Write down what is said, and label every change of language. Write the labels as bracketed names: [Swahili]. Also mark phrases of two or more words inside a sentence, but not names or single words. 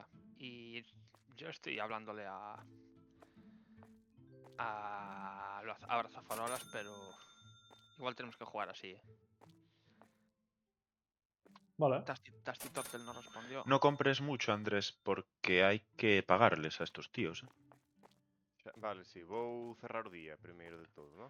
[Spanish] Y yo estoy hablándole a los abrazafarolas, pero igual tenemos que jugar así. Vale. Tasty Turtle no respondió. No compres mucho, Andrés, porque hay que pagarles a estos tíos, ¿eh? [Galician] Vale, sí, vou cerrar o día primeiro de todo, ¿no?